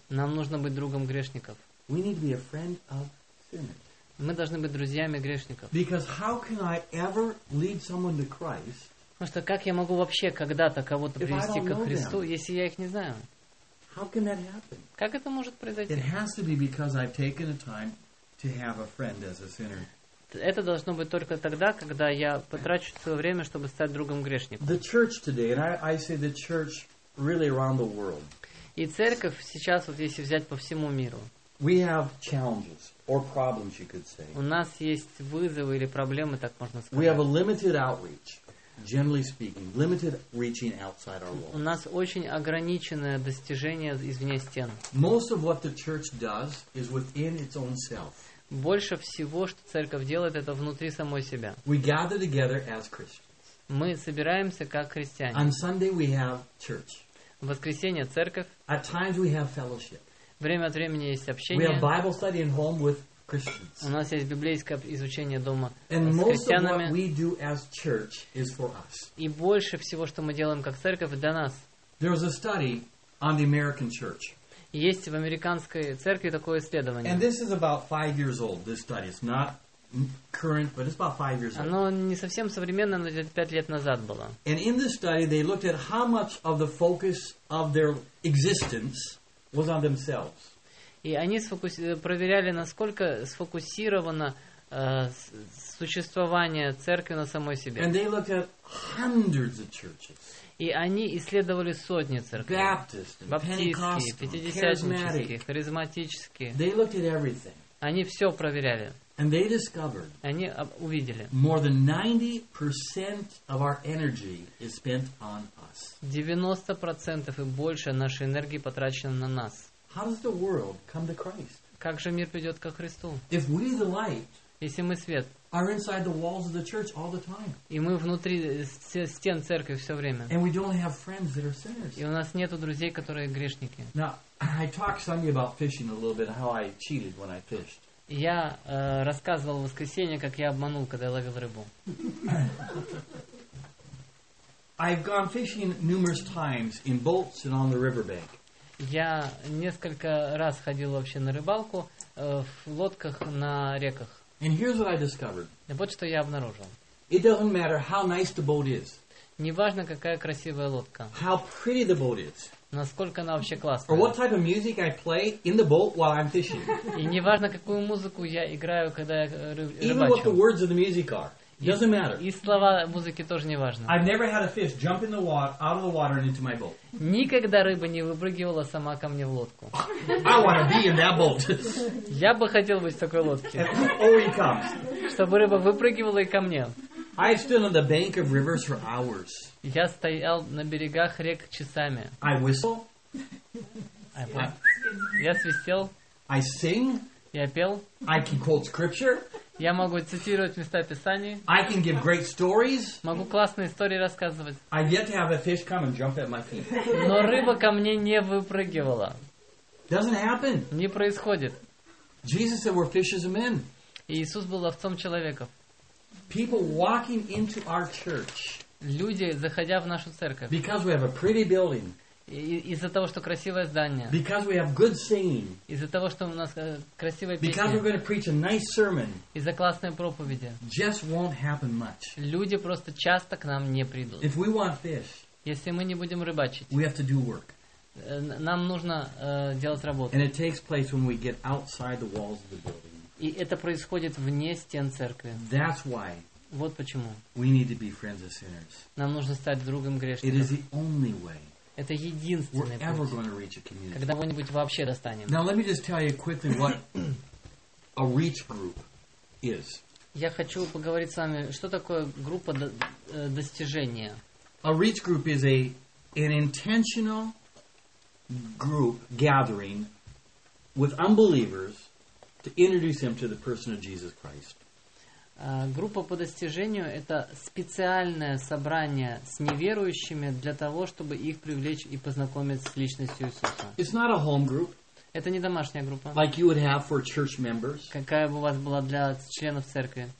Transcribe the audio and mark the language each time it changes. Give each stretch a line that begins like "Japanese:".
Russian: Нам нужно быть другом грешников.
English: We need to be a friend of sinners.
Russian: Мы должны быть друзьями грешников.
English: Because how can I ever lead someone to Christ,
Russian: потому что как я могу вообще когда-то кого-то привести ко Христу, если я их не знаю?
English: How can that happen?
Russian: Как это может произойти?
English: It has to be because I've taken the time to have a friend as a sinner.
Russian: Это должно быть только тогда, когда я потрачу свое время, чтобы стать другом грешника.
English: The church today, and I say the church really around the world.
Russian: И церковь сейчас, вот если взять по всему миру.
English: We have challenges or problems, you could say.
Russian: У нас есть вызовы или проблемы, так можно сказать.
English: We have a limited outreach. Generally speaking, limited reaching outside our walls.
Russian: У нас очень ограниченное достижение извне стен.
English: Most of what the church does is within its own self.
Russian: Больше всего, что церковь делает, это внутри самой себя.
English: We gather together as Christians.
Russian: Мы собираемся как христиане.
English: On Sunday we have church.
Russian: В воскресенье церковь.
English: At times we have fellowship.
Russian: Время от времени есть общение.
English: We have Bible study at home with Christians.
Russian: У нас есть библейское изучение дома с христианами.
English: And most of what we do as church is for us.
Russian: И больше всего, что мы делаем как церковь, для нас.
English: There was a study on the American church.
Russian: Есть в американской церкви такое исследование.
English: And this is about 5 years old, this study. It's not current, but it's about 5 years old.
Russian: Оно не совсем современное, но 5 лет назад было.
English: And in this study, they looked at how much of the focus of their existence was on themselves.
Russian: И они проверяли, насколько сфокусировано существование церкви на самой себе.
English: And they looked at hundreds of churches.
Russian: И они исследовали сотни церквей.
English: Baptist,
Russian: баптистские, пятидесятнические, харизматические.
English: They looked at everything.
Russian: Они все проверяли.
English: And they discovered,
Russian: они увидели.
English: More than 90% of our energy is spent on us.
Russian: 90% и больше нашей энергии потрачено на нас.
English: How does the world come to Christ?
Russian: Как же мир придет ко Христу?
English: If we the light,
Russian: если мы свет,
English: are inside the walls of the church all the time,
Russian: и мы внутри стен церкви все время,
English: and we don't have friends that are sinners,
Russian: и у нас нету друзей, которые грешники.
English: Now, I talked to somebody about fishing a little bit, how I cheated when I fished.
Russian: Я рассказывал в воскресенье, как я обманул, когда я ловил рыбу.
English: I've gone fishing numerous times in boats and on the riverbank.
Russian: Я несколько раз ходил вообще на рыбалку в лодках на реках.
English: And here's what I discovered.
Russian: И вот что я обнаружил.
English: It doesn't matter how nice the boat is.
Russian: Неважно, какая красивая лодка.
English: How pretty the boat is.
Russian: Насколько она вообще классная.
English: Or what type of music I play in the boat while I'm fishing.
Russian: И неважно, какую музыку я играю, когда я рыбачу.
English: Even what the words of the music are. Doesn't matter.
Russian: И слова музыки тоже не важны.
English: I've never had a fish jump in the water, out of the water and into my boat.
Russian: Никогда рыба не выпрыгивала сама ко мне в лодку.
English: I want to be in that boat.
Russian: Я бы хотел быть в такой лодке.
English: Oh, he comes.
Russian: Чтобы рыба выпрыгивала и ко мне.
English: I stood on the bank of rivers for hours.
Russian: Я стоял на берегах рек часами.
English: I whistle.
Russian: Я свистел.
English: I sing.
Russian: Я пел.
English: I can quote scripture.
Russian: Я могу цитировать места Писаний.
English: I can give great stories.
Russian: Могу классные истории рассказывать.
English: I yet to have a fish come and jump at my feet.
Russian: Но рыба ко мне не выпрыгивала.
English: Doesn't happen.
Russian: Не происходит.
English: Jesus said we're fishes of men.
Russian: Иисус был ловцом человеков.
English: People walking into our church.
Russian: Люди, заходя в нашу церковь.
English: Because we have a pretty building.
Russian: Из-за того, что красивое здание.
English: Because we have good singing.
Russian: Из-за того, что у нас красивая песня.
English: Because we're going to preach a nice sermon.
Russian: Из-за классной проповеди.
English: Just won't happen much.
Russian: Люди просто часто к нам не придут.
English: If we want fish.
Russian: Если мы не будем рыбачить,
English: we have to do work.
Russian: Нам нужно делать работу.
English: And it takes place when we get outside the walls of the building.
Russian: И это происходит вне стен церкви.
English: That's why.
Russian: Вот почему.
English: We need to be friends of sinners.
Russian: Нам нужно стать другом грешников.
English: It is the only way.
Russian: Это единственный
English: we're
Russian: путь.
English: Ever going to reach a community.
Russian: Когда кого-нибудь вообще достанем.
English: Now let me just tell you quickly what a reach group is.
Russian: Я хочу поговорить с вами, что такое группа достижения.
English: A reach group is an intentional group gathering with unbelievers to introduce them to the person of Jesus Christ.
Russian: Группа по достижению – это специальное собрание с неверующими для того, чтобы их привлечь и познакомить с личностью Иисуса.
English: It's not a home group.
Russian: Это не домашняя группа.
English: Like you would have for church members.
Russian: Какая бы у вас была для членов церкви.